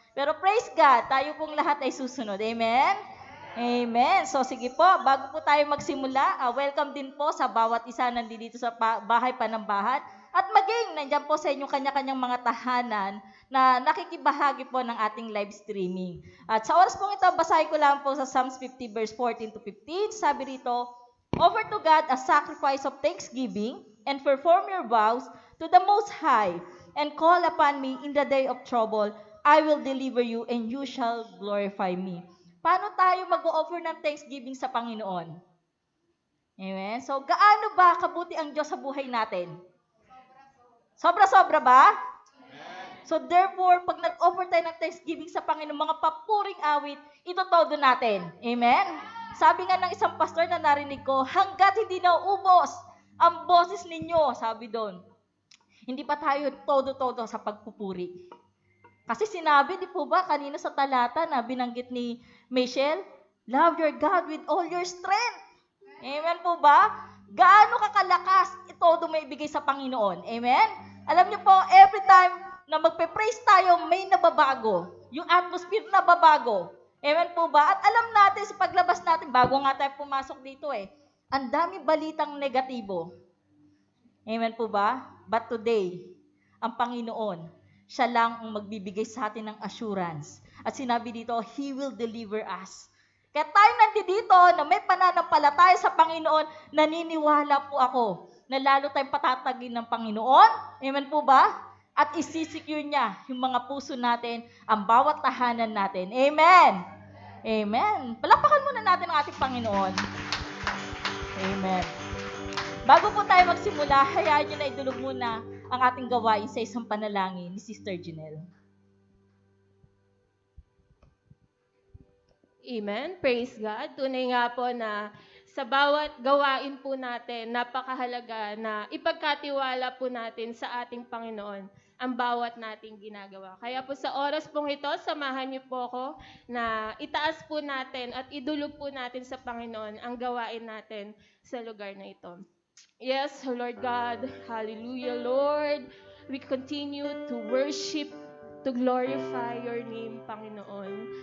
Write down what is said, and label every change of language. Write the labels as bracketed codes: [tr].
[tl] Pero praise God, tayo pong lahat ay susunod. Amen? Amen. So, sige po, bago po tayo magsimula, welcome din po sa bawat isa nandito sa bahay panambahan. At maging, nandyan po sa inyong kanya-kanyang mga tahanan na nakikibahagi po ng ating live streaming. At sa oras pong ito, basahin ko lang po sa Psalms 50 verse 14 to 15. Sabi rito, [en] offer to God a sacrifice of thanksgiving and perform your vows to the Most High and call upon me in the day of trouble. I will deliver you and you shall glorify me. [tl] Paano tayo mag-o-offer ng thanksgiving sa Panginoon? Amen? So, gaano ba kabuti ang Diyos sa buhay natin? Sobra-sobra ba? So therefore, pag nag-offer tayo ng thanksgiving sa Panginoon, mga papuring awit, ito todo natin. Amen? Sabi nga ng isang pastor na narinig ko, hanggat hindi nauubos ang boses ninyo, sabi doon, hindi pa tayo todo-todo sa pagpupuri. Kasi sinabi, di po ba, kanina sa talata na binanggit ni Michelle, [en] love your God with all your strength. [tl] Amen po ba? Gaano kakalakas, ito may ibigay sa Panginoon. Amen? Alam niyo po, every time na magpe-praise tayo, may nababago. Yung atmosphere nababago. Amen po ba? At alam natin sa paglabas natin, bago nga tayo pumasok dito ang dami balitang negatibo. Amen po ba? But today, ang Panginoon, siya lang ang magbibigay sa atin ng assurance. At sinabi dito, [en] He will deliver us. [tl] Kaya tayo nandito na may pananampalataya sa Panginoon, naniniwala po ako na lalo tayong patatagin ng Panginoon. Amen po ba? At isisecure niya yung mga puso natin, ang bawat tahanan natin. Amen! Amen! Palapakan muna natin ang ating Panginoon. Amen. Bago po tayo magsimula, hayaan niyo na idulog muna ang ating gawain sa isang panalangin ni Sister Janelle. Amen. Praise God. Tunay nga po na sa bawat gawain po natin, napakahalaga na ipagkatiwala po natin sa ating Panginoon ang bawat nating ginagawa. Kaya po sa oras pong ito, samahan niyo po ako na itaas po natin at idulog po natin sa Panginoon ang gawain natin sa lugar na ito. [en] Yes, Lord God. Hallelujah, Lord. We continue to worship, to glorify your name, Panginoon.